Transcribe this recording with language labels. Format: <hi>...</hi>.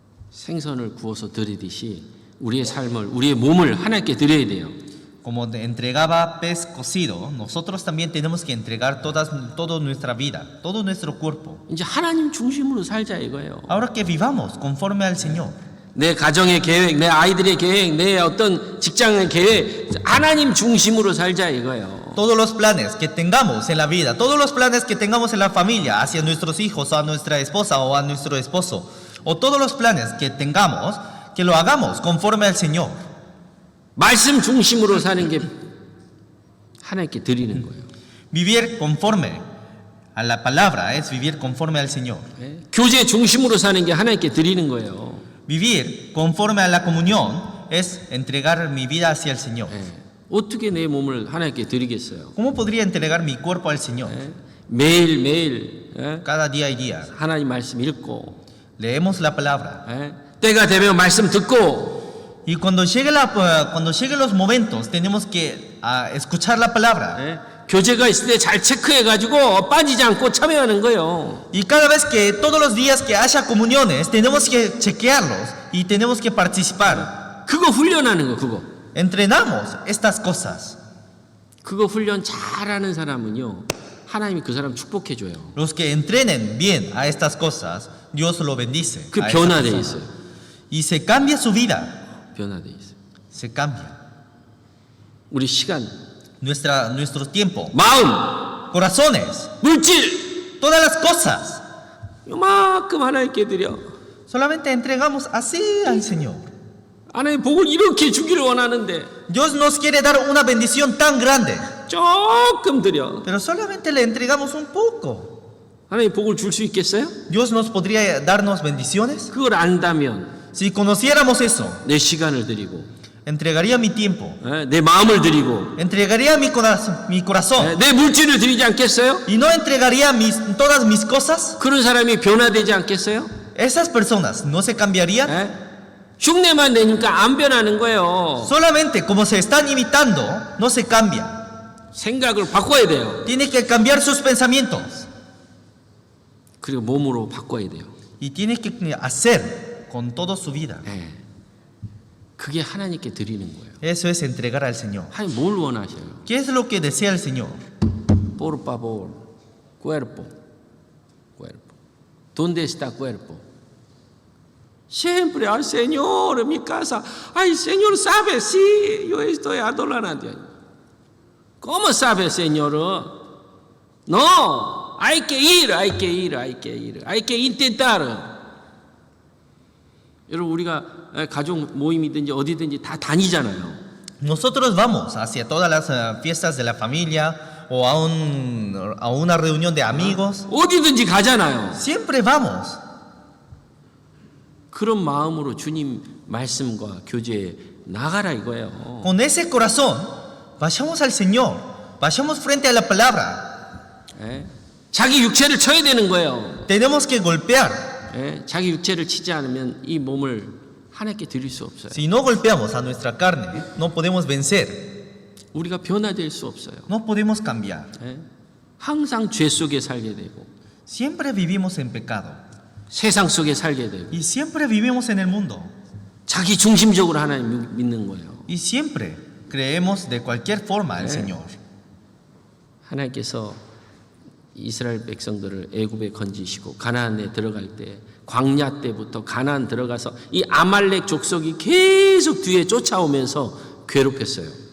<ko>생선을 구워서 드리듯이 우리의 삶을, 우리의 몸을 하나님께 드려야 돼요.</ko> <es>Como entregaba pez cocido, nosotros también tenemos que entregar toda nuestra vida, todo nuestro cuerpo.</es> <ko>이제 하나님 중심으로 살자 이거예요.</ko> <es>Ahora que vivamos conforme al Señor.</es> <ko>내 가정의 계획, 내 아이들의 계획, 내 어떤 직장의 계획, 하나님 중심으로 살자 이거예요.</ko> <es>Todos los planes que tengamos en la vida, todos los planes que tengamos en la familia, hacia nuestros hijos, a nuestra esposa o a nuestro esposo, o todos los planes que tengamos, que lo hagamos conforme al Señor.</es> <ko>말씀 중심으로 사는 게 하나님께 드리는 거예요.</ko> <es>Vivir conforme a la palabra es vivir conforme al Señor.</es> <ko>교제 중심으로 사는 게 하나님께 드리는 거예요.</ko> <es>Vivir conforme a la comunión es entregar mi vida hacia el Señor.</es> <ko>어떻게 내 몸을 하나님께 드리겠어요?</ko> <es>¿Cómo podría entregar mi cuerpo al Señor?</es> <ko>매일매일</ko> <es>Cada día y día.</es> <ko>하나님 말씀 읽고</ko> <es>Leemos la palabra.</es> <ko>때가 되면 말씀 듣고</ko> <es>Y cuando lleguen los momentos, tenemos que escuchar la palabra.</es> <ko>교제가 있을 때 잘 체크해가지고 빠지지 않고 참여하는 거예요.</ko> <es>Y cada vez que, todos los días que haya comuniones, tenemos que chequearlos y tenemos que participar.</es> <ko>그거 훈련하는 거, 그거.</ko> <es>Entrenamos estas cosas.</es> <ko>그거 훈련 잘하는 사람은요, 하나님이 그 사람 축복해줘요.</ko> <es>Los que entrenen bien a estas cosas, Dios lo bendice.</es> <ko>그</ko> <es>a esa</es> <ko>변화돼</ko> <es>persona.</es> <ko>있어요.</ko> <es>Y se cambia su vida.</es> <ko>변화돼 있어요.</ko> <es>Se cambia.</es> <ko>우리 시간,</ko> <es>Nuestro tiempo,</es> <ko>마음,</ko> <es>corazones,</es> <ko>물질,</ko> <es>todas las cosas.</es> <ko>요만큼 하나님께 드려.</ko> <es>Solamente entregamos así al Señor.</es> <ko>하나님 복을 이렇게 주기를 원하는데</ko> <es>Dios nos quiere dar una bendición tan grande,</es> <ko>조금 드려.</ko> <es>pero solamente le entregamos un poco.</es> <ko>하나님 복을 줄 수 있겠어요?</ko> <es>Dios nos podría darnos bendiciones.</es> <ko>그걸 안다면</ko> <es>Si conociéramos eso,</es> <ko>내 시간을 드리고,</ko> <es>entregaría mi tiempo,</es> <ko>내 마음을 드리고,</ko> <es>entregaría mi corazón</es> <ko>내 물질을 드리지 않겠어요?</ko> <es>y no entregaría todas mis cosas.</es> <ko>그런 사람이 변화되지 않겠어요?</ko> <es>Esas personas no se cambiarían.</es> <ko>흉내만 내니까 안 변하는 거예요.</ko> <es>Solamente como se están imitando, no se cambia.</es> <ko>생각을 바꿔야 돼요.</ko> <es>Tiene que cambiar sus pensamientos</es> <ko>그리고 몸으로 바꿔야 돼요.</ko> <es>y tiene que hacer con toda su vida.</es> <ko>그게 하나님께 드리는 거예요.</ko> <es>Eso es entregar al Señor.</es> <ko>하나님 뭘 원하셔요?</ko> <es>¿Qué es lo que desea el Señor? Por favor, cuerpo. ¿Dónde está cuerpo? Siempre al Señor en mi casa. Ay, Señor sabe, sí, yo estoy adorando a Dios. ¿Cómo sabe, Señor? No, hay que ir. Hay que intentar.</es> <ko>여러분, 우리가 가족 모임이든지 어디든지 다 다니잖아요.</ko> <es>Nosotros vamos hacia todas las fiestas de la familia o a una reunión de amigos.</es> <ko>어디든지 가잖아요.</ko> <es>Siempre vamos.</es> <ko>그런 마음으로 주님 말씀과 교제에 나가라 이거예요.</ko> <es>Con ese corazón, vayamos al Señor, vayamos frente a la palabra.</es> <ko>자기 육체를 쳐야 되는 거예요.</ko> <es>Tenemos que golpear.</es> <ko>자기 육체를 치지 않으면 이 몸을 하나님께 드릴 수 없어요.</ko> <es>Si no golpeamos a nuestra carne, no podemos vencer,</es> <ko>우리가 변화될 수 없어요.</ko> <es>no podemos cambiar.</es> <ko>항상 죄 속에 살게 되고</ko> <es>Siempre vivimos en pecado</es> <ko>세상 속에 살게 되고</ko> <es>y siempre vivimos en el mundo</es> <ko>자기 중심적으로 하나님 믿는 거예요.</ko> <es>y siempre creemos de cualquier forma al Señor.</es> <ko>하나님께서 이스라엘 백성들을 애굽에 건지시고 가나안에 들어갈 때 광야 때부터 가나안 들어가서 이 아말렉 족속이 계속 뒤에 쫓아오면서 괴롭혔어요.</ko>